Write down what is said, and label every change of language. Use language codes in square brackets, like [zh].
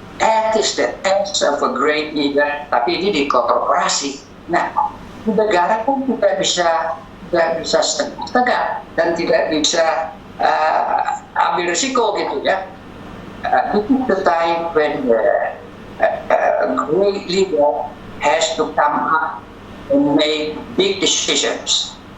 [en] That is the test of a great leader. [id] Tapi ini di korporasi. Nah, di negara pun tidak bisa setengah dan tidak bisa ambil risiko gitu ya. [en] This is the time when a great leader has to come up and make big decisions.